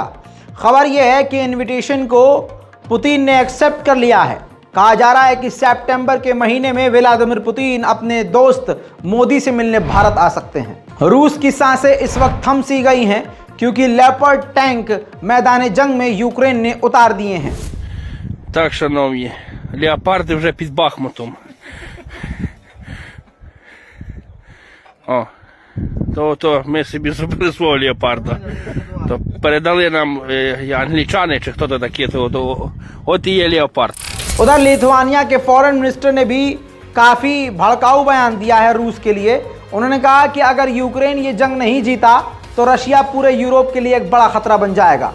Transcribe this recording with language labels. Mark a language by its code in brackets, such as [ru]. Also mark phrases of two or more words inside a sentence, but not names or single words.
[hi] खबर यह है कि इनविटेशन को पुतिन ने एक्सेप्ट कर लिया है। कहा जा रहा है कि सितंबर के महीने में व्लादिमीर पुतिन अपने दोस्त मोदी से मिलने भारत आ सकते हैं। रूस की सांसें इस वक्त थम सी गई हैं क्योंकि लेपर्ड टैंक मैदान जंग में यूक्रेन ने उतार दिए हैं। [uk] Так, шановні, леопарди вже під Бахмутом. О, то ми собі зробили свого леопарда. То передали нам англічани, чи хто то такі, то от і є леопард. [hi] उधर लिथुआनिया के [en] foreign minister [hi] ने भी काफी भड़काऊ बयान दिया है रूस के लिए। उन्होंने कहा कि अगर यूक्रेन ये जंग नहीं जीता तो रशिया पूरे यूरोप के लिए एक बड़ा खतरा बन जाएगा।